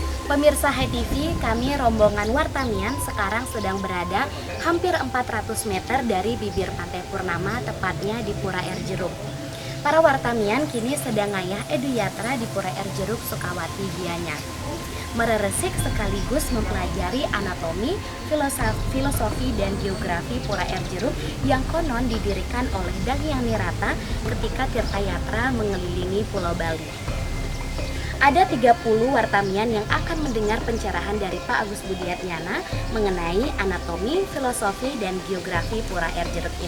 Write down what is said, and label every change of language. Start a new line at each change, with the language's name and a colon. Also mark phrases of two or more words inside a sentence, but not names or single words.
Indonesian: Pemirsa Hai TV, kami rombongan Wartamian sekarang sedang berada hampir 400 meter dari bibir Pantai Purnama, tepatnya di Pura Air Jeruk. Para Wartamian kini sedang ngayah eduyatra di Pura Air Jeruk Sukawati Gianyar. Mereresik sekaligus mempelajari anatomi, filosofi, dan geografi Pura Air Jeruk yang konon didirikan oleh Dang Hyang Nirata ketika Tirtayatra mengelilingi Pulau Bali. Ada 30 Wartamian yang akan mendengar pencerahan dari Pak Agus Budiatnyana mengenai anatomi, filosofi, dan geografi Pura Air Jeruk ini.